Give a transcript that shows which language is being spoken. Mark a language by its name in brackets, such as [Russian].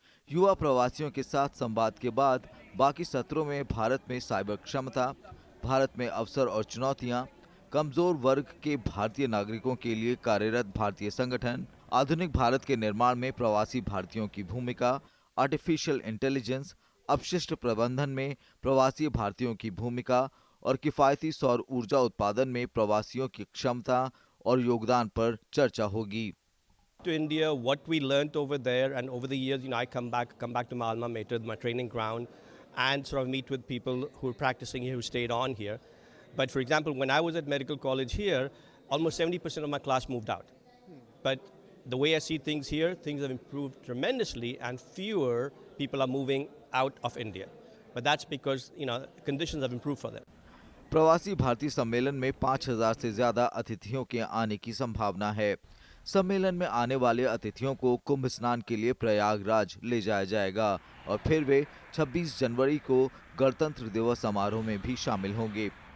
[Hindi] युवा प्रवासियों के साथ संवाद के बाद बाकी सत्रों में भारत में साइबर क्षमता, भारत में अवसर और चुनौतियां, कमजोर वर्ग के भारतीय नागरिकों के लिए कार्यरत भारतीय संगठन, आधुनिक भारत के निर्माण में प्रवासी भारतीयों की भूमिका, आर्टिफिशियल इंटेलिजेंस, अपशिष्ट प्रबंधन में प्रवासी भारतीयों की भूमिका और किफायती सौर ऊर्जा उत्पादन में प्रवासियों की क्षमता और योगदान पर चर्चा होगी। [English] To India, what we learnt over there, and over the years, I come back to my alma mater, my training ground, and sort of meet with people who are practicing here, who stayed on here. But for example, when I was at medical college here, almost 70% of my class moved out. But the way I see things here, things have improved tremendously, and fewer people are moving out of India. But that's because conditions have improved for them. [Hindi] प्रवासी भारतीय सम्मेलन में 5000 से ज्यादा अतिथियों के आने की संभावना है। सम्मेलन में आने वाले अतिथियों को कुंभ स्नान के लिए प्रयागराज ले जाया जाएगा और फिर वे 26 जनवरी को गणतंत्र दिवस समारोह में भी शामिल होंगे।